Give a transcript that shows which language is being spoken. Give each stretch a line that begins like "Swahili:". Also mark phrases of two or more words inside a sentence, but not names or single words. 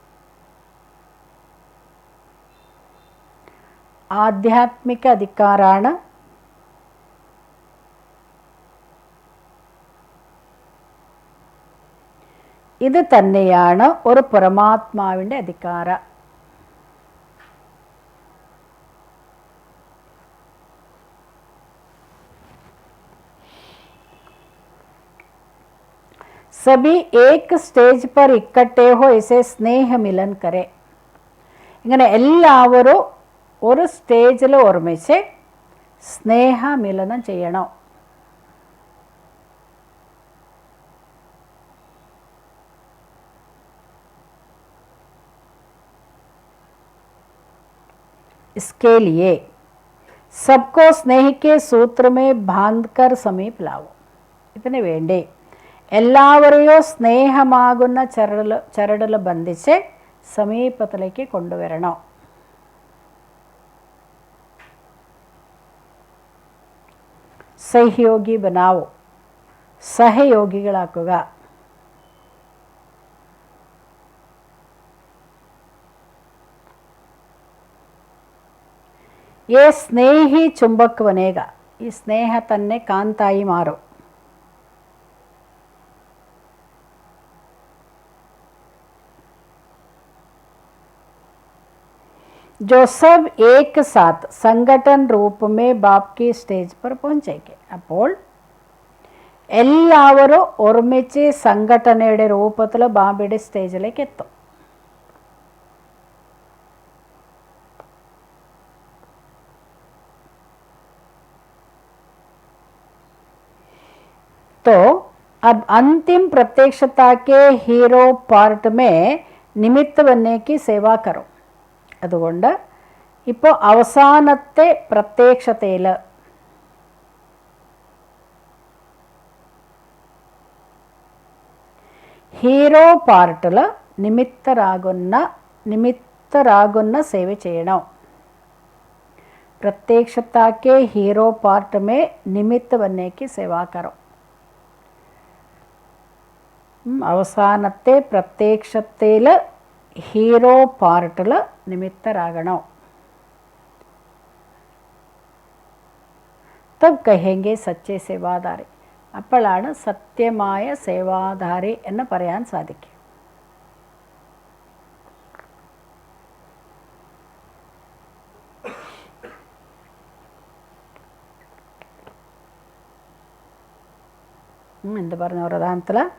Malayalam: ആധ്യാത്മിക അധികാരമാണ്, ഇത് തന്നെയാണ് ഒരു പരമാത്മാവിൻ്റെ അധികാരം.
Hindi: सभी एक സ്റ്റേജ് पर इकट्ठे हो इसे स्नेह मिलन करे.
Malayalam: ഇങ്ങനെ എല്ലാവരും ഒരു സ്റ്റേജിൽ ഒരുമിച്ച് സ്നേഹമിലനം ചെയ്യണം.
Hindi: इसके लिए सबको स्नेह के सूत्र में बांधकर समीप लाओ.
Malayalam: ഇതിനു വേണ്ടി എല്ലാവരെയും സ്നേഹമാകുന്ന ചരടിൽ ബന്ധിച്ച് സമീപത്തിലേക്ക് കൊണ്ടുവരണം.
Hindi: सहयोगी बनाओ, സഹയോഗികളാക്കുക. ये स्नेही चुंबक बनेगा.
Malayalam: ഈ സ്നേഹ തന്നെ കാന്തായി മാറും.
Hindi: जो सब एक साथ संगठन रूप में बाप की സ്റ്റേജ് पर पहुंचेंगे.
Malayalam: അപ്പോൾ എല്ലാവരും ഒരുമിച്ച് സംഘടനയുടെ രൂപത്തിൽ ബാബയുടെ സ്റ്റേജിലേക്ക് എത്തും.
Hindi: तो अब अंतिम प्रत्यक्षता के हीरो पार्ट में निमित्त बनने की सेवा करो.
Malayalam: അതുകൊണ്ട് ഇപ്പോൾ അവസാനത്തെ പ്രത്യക്ഷതയിൽ ഹീറോ പാർട്ടിൽ നിമിത്തരാകുന്ന സേവ ചെയ്യണം.
Hindi: प्रत्यक्षता के हीरो पार्ट में निमित्त बनने की सेवा करो.
Malayalam: അവസാനത്തെ പ്രത്യക്ഷതയിൽ ഹീറോ പാർട്ടിൽ നിമിത്തരാകണം.
Hindi: तब कहेंगे सच्चे सेवाधारी.
Malayalam: അപ്പോഴാണ് സത്യമായ സേവാധാരി എന്ന് പറയാൻ സാധിക്കും. എന്ത് പറഞ്ഞു പ്രധാനത്തിൽ?